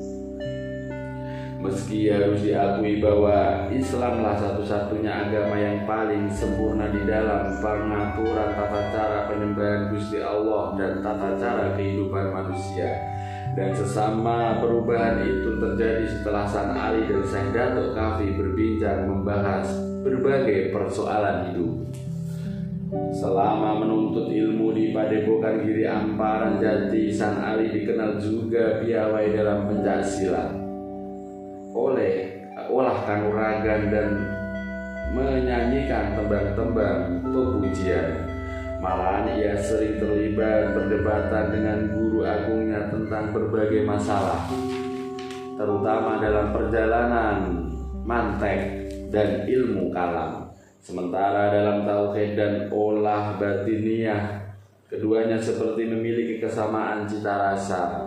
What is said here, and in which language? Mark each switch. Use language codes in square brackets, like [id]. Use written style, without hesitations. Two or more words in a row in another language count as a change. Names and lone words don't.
[id] Meski harus diakui bahwa Islamlah satu-satunya agama yang paling sempurna di dalam pengaturan tata cara penyembahan Gusti Allah dan tata cara kehidupan manusia, dan sesama perubahan itu terjadi setelah San Ali dan Syekh Datuk Kafi berbincang membahas berbagai persoalan hidup. Selama menuntut ilmu di Padepokan Giri Amparan Jati, San Ali dikenal juga piawai dalam pencaksilat, olah kanuragan, dan menyanyikan tembang-tembang pepujian. Malahan ia sering terlibat perdebatan dengan guru agungnya tentang berbagai masalah, terutama dalam perjalanan mantek dan ilmu kalam. Sementara dalam tauhid dan olah batiniyah, keduanya seperti memiliki kesamaan cita rasa.